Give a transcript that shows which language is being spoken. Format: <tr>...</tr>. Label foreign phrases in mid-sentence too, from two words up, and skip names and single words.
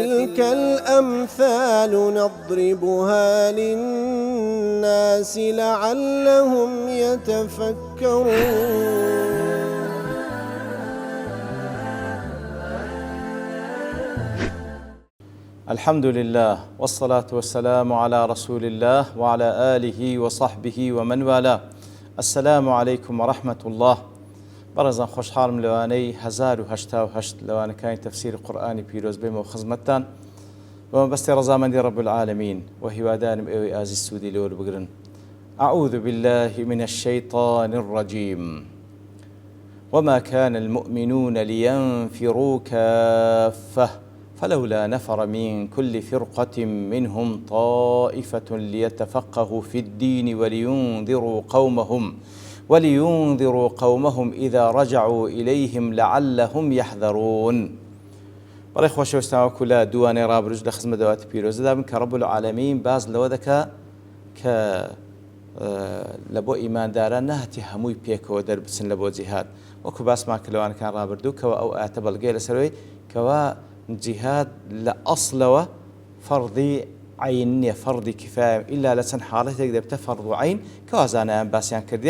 <ar>وتلك الأمثال نضربها للناس لعلهم يتفكرون. الحمد لله والصلاة والسلام على رسول الله وعلى آله وصحبه ومن والاه. السلام عليكم ورحمة الله.</ar> <ckb>برزان خوشحالم لوانەی 1088 لەوانەکانی تەفسیری قورئانی پیرۆز بێمەوە خزمەتتان بەمەبەستی ڕەزامەندی</ckb> <ar>رب العالمین</ar> <ckb>و هیوادارم ئێوەی ئازیز سوودی لێوە بگرن.</ckb> <ar>أعوذ بالله من الشيطان الرجيم وما كان المؤمنون لينفروا كافة فلولا نفر من كل فرقة منهم طائفة ليتفقهوا في الدين ولينذروا قومهم إذا رجعوا إليهم لعلهم يحذرون.</ar> <ckb>بەڕێ خۆشەویستان وەکو لە دووانەی ڕابردوو لە خزمەت دەواتی پیرۆزەدا بن کە</ckb> <ar>رب العالمین</ar> <ckb>باز لەوە دەکا کە لە بۆ ئیمانداران نەهاتی هەمووی پێکەوە دەربچن لە بۆ جیهاد، وەکو باسمان کە لەوانەکان ڕابردوو کەوە ئەو ئاتە بەڵگەی لەسەرەوەی کەوا جیهاد لە ئەسڵەوە فەڕدی عین نییە، فەڕدی کفایە ئیلا لە چەند حاڵەتێک دەبتە فەڕد و عین کەوا زانایان باسییان کردیە.</ckb>